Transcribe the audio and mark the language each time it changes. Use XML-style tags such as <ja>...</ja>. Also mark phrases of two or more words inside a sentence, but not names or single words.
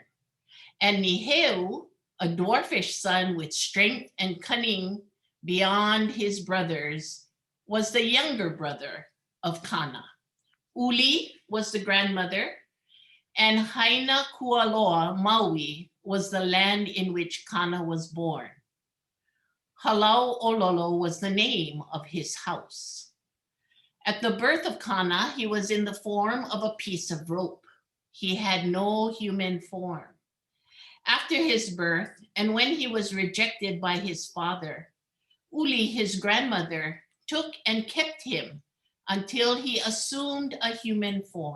<en>And Niheu, a dwarfish son with strength and cunning beyond his brothers, was the younger brother of Kana. Uli was the grandmother, and Haina Kualoa Maui was the land in which Kana was born. Halaʻololo was the name of his house. At the birth of Kana, he was in the form of a piece of rope. He had no human form. After his birth, and when he was rejected by his father, Uli, his grandmother, took and kept him until he assumed a human form.</en>